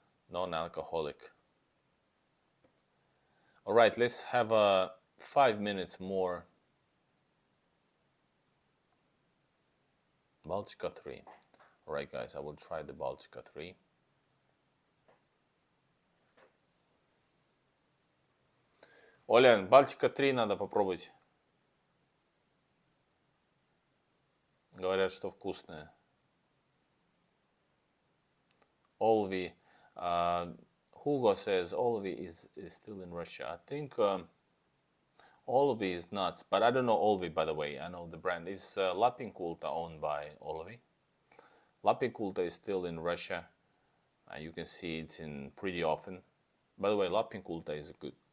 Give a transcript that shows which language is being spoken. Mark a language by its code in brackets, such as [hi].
[en] Non-alcoholic. All right, let's have 5 minutes more. Baltica 3. All right, guys, I will try the Baltica 3. [ru] Оля, Балтика 3 надо попробовать. Говорят, что вкусная. Олви. [en] Uh, Hugo says Olive is still in Russia. I think Olive is nuts, but I don't know Olive, by the way. I know the brand. Is Lapinkulta owned by Olive? Lapinkulta is still in Russia. You can see it in pretty often. By the way, Lapinkulta is good.